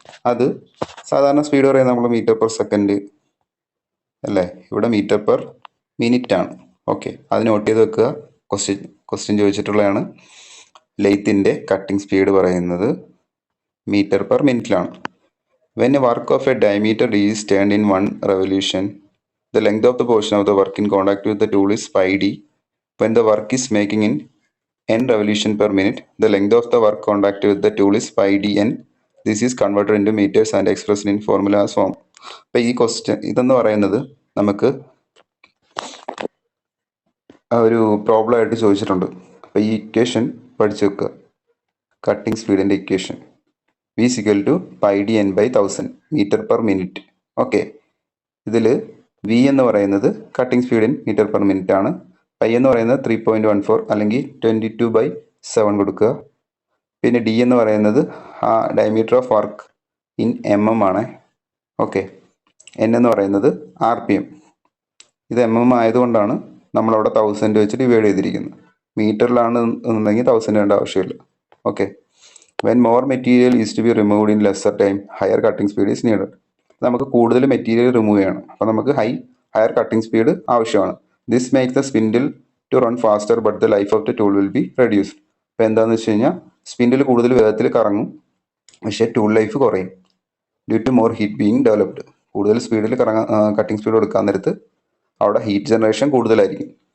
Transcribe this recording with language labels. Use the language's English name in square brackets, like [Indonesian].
[Malayalam] അത് സാധാരണ സ്പീഡ് പറയുന്നത് നമ്മൾ മീറ്റർ പെർ സെക്കൻഡ് അല്ലേ, ഇവിടെ മീറ്റർ പെർ മിനിറ്റ് ആണ്. ഓക്കെ, അത് നോട്ട് ചെയ്ത് വെക്കുക. ക്വസ്റ്റ്യൻ ചോദിച്ചിട്ടുള്ളതാണ്. ലെയ്ത്തിൻ്റെ കട്ടിംഗ് സ്പീഡ് പറയുന്നത് metre per മിനിറ്റിലാണ്. [English] When a work of a diameter is turned in 1 revolution, the length of the portion of the work in contact with the tool is pi d. When the work is making in n revolution per minute, the length of the work contact with the tool is pi d n. This is converted into meters and expressed in formula as form. [Malayalam] അപ്പോൾ ഈ question ഇതെന്ന് പറയുന്നത് നമുക്ക് ഒരു problem ആയിട്ട് ചോദിച്ചിട്ടുണ്ട്. അപ്പോൾ ഈ ഇക്വേഷൻ പഠിച്ചു വെക്കുക. Cutting സ്പീഡിൻ്റെ equation [English] V is equal to pi d n by 1000 metre per minute. [Malayalam] Okay, ഇതിൽ V എന്ന് പറയുന്നത് [English] cutting speed in metre per minute [Malayalam] ആണ്. പൈ എന്ന് പറയുന്നത് 3.14 അല്ലെങ്കിൽ 22/7 കൊടുക്കുക. പിന്നെ D എന്ന് പറയുന്നത് ആ [English] diameter of work in mm [Malayalam] ആണ്. ഓക്കെ, N എന്ന് പറയുന്നത് RPM. ഇത് mm ആയതുകൊണ്ടാണ് നമ്മളവിടെ 1000 വെച്ച് ഡിവൈഡ് ചെയ്തിരിക്കുന്നത്. മീറ്ററിലാണ് എന്നുണ്ടെങ്കിൽ 1000 വേണ്ട ആവശ്യമില്ല. [English] Okay, when more material is to be removed in lesser time, higher cutting speed is needed. [Malayalam] നമുക്ക് കൂടുതൽ മെറ്റീരിയൽ റിമൂവ് ചെയ്യണം, അപ്പോൾ നമുക്ക് ഹയർ കട്ടിംഗ് സ്പീഡ് ആവശ്യമാണ്. [English] This make the spindle to run faster but the life of the tool will be reduced. [Malayalam] അപ്പോൾ എന്താണെന്ന് വെച്ച് കഴിഞ്ഞാൽ സ്പിൻഡിൽ കൂടുതൽ വേഗത്തിൽ കറങ്ങും, പക്ഷേ ടൂൾ ലൈഫ് കുറയും. [English] Due to more heat being developed. [Malayalam] കൂടുതൽ സ്പീഡിൽ കട്ടിംഗ് സ്പീഡ് കൊടുക്കാൻ നേരത്ത് അവിടെ ഹീറ്റ് ജനറേഷൻ കൂടുതലായിരിക്കും.